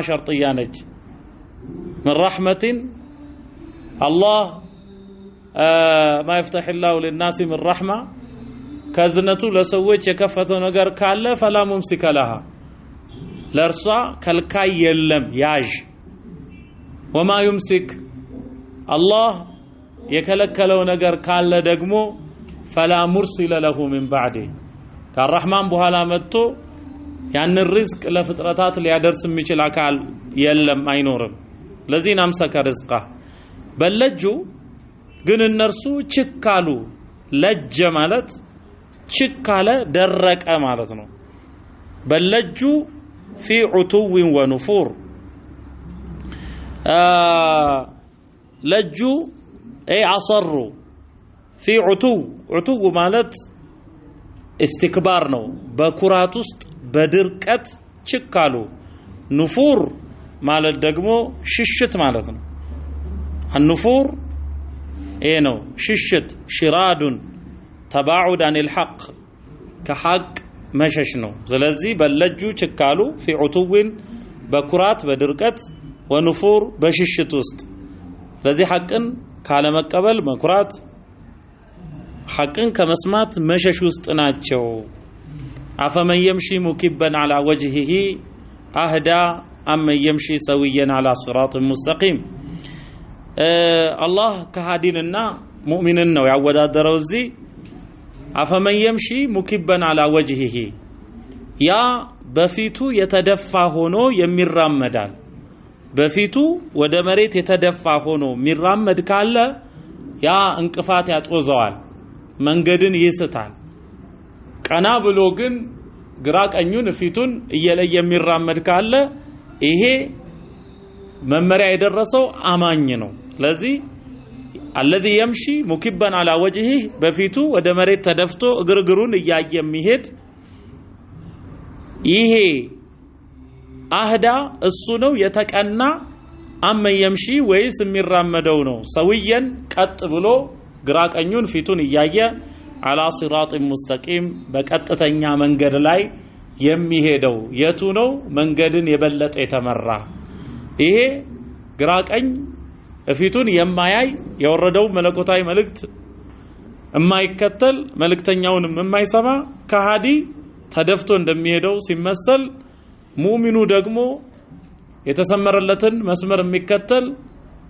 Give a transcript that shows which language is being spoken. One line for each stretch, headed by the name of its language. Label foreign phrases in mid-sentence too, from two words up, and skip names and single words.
Arabic: شرطيا ነች من رحمة الله ما يفتح الله للناس من رحمة
Amharic: ከዝነቱ ለሰዎች የከፈተው ነገር ካለ
Arabic: فلا ممسك لها
Amharic: ለርሷ ከልካይ የለም ያዥ
Arabic: وما يمسك الله
Amharic: የከለከለው ነገር ካለ ደግሞ
Arabic: فلا مرسل له من بعده
Amharic: ከአርራህማን በኋላ መጥቶ ያንን ሪዝቅ ለፍጥረታት ሊያደርስ የሚችል አካል የለም አይኖርም ለዚህን አምሰከ ሪዝቃ በለጁ ግን እነርሱ ችካሉ ለጀ ማለት ችካለ ደረቀ ማለት ነው በለጁ
Arabic: في عتو ونفور لجو اي عصروا في عتو
Amharic: ማለት استكبار ነው በኩራት ውስጥ በድርቀት ችካሉ ንፉር ማለት ደግሞ ሽሽት ማለት ነው
Arabic: النفور ايه
Amharic: ነው ሽሽት ሽራዱን ተባዑድ
Arabic: عن الحق
Amharic: ከሐቅ መሸሽ ነው ስለዚህ በለጁ ችካሉ
Arabic: في عتو
Amharic: በኩራት በድርቀት ونفور በሽሽት ውስጥ ስለዚህ ሐቅን ካለ መቀበል መኩራት ሐቅን ከመስማት መሸሽ ውስጥ ናቸው አፈመን
Arabic: يمشي مكبا على وجهه اهدى أم يمشي سويا على صراط مستقيم الله كهاديننا مؤمننا
Amharic: ነው ያወዳደረው እዚህ
Arabic: አፈመን يمشي مكبا على وجهه
Amharic: ያ በፊቱ የተደፋ ሆኖ የሚራመዳል በፊቱ ወደ መሬት የተደፋ ሆኖ ሚራመድ ካለ ያ እንቅፋት ያጦዘዋል መንገድን ይስታል ቀና ብሎ ግን ግራ ቀኙን ፊቱን እየለየ የሚራመድ ካለ ይሄ መመሪያ የደረሰው አማኝ ነው ስለዚህ
Arabic: الذي يمشي مكبا على وجهه
Amharic: በፊቱ ወደ መሬት ተደፍቶ እግርግሩን እያየ የሚሄድ ይሄ አህዳ እሱ ነው የተቀና አመ የምሺ ወይስ የሚራመደው ነው ሰውየን ቀጥ ብሎ ግራ ቀኙን ፊቱን እያየ
Arabic: على صراط مستقيم
Amharic: በቀጥተኛ መንገድ ላይ የሚሄደው የቱ ነው መንገድን የበለጠ የተመራ ይሄ ግራ ቀኝ ፊቱን የማያይ የወረደው መለኮታዊ መልእክት የማይከተል መልእክተኛውንም የማይሰማ ከሃዲ ተደፍቶ እንደሚሄደው ሲመሰል ሙእሚኑ ደግሞ የተሰመረለትን መስመር የሚከተል